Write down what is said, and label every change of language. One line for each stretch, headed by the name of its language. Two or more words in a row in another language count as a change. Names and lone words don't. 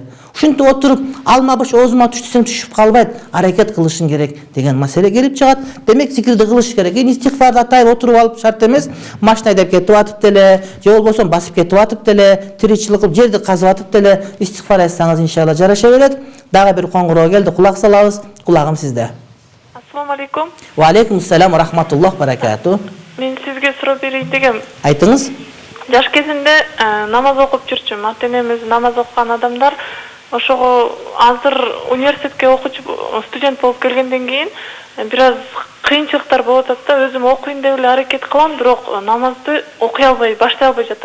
Kyrgyz: Ушинтип отуруп, алма бош оозума түштүсөң түшүп калбайт, аракет кылышың керек деген маселе келип чыгат. Демек, зикирди кылыш керек. Истигфарды атайып отуруп алып шарт эмес. Машина айдап кетип атып деле, же болбосо басып кетип атып деле, тиричилик кылып жерди казып атып деле истигфар айтсаңыз иншалла жараша берет. Дагы бир коңгуроо келди, кулак салабыз. Кулагым сизде.
Arabic: السلام عليكم. وعليكم السلام ورحمة الله بركاته.
Kyrgyz: Мен сизге суроо берейин дегем. Айтыңыз. Жаш кезинде намаз окуп жүрчүм. Ата-энемиз намаз окуган адамдар. Ошого азыр университетке окуучу студент болуп келгенден кийин бир аз кыйынчылыктар болуп атат да, өзүм окуйн деп эле аракет кылам, бирок намазды окуй албай, баштай албай жатам.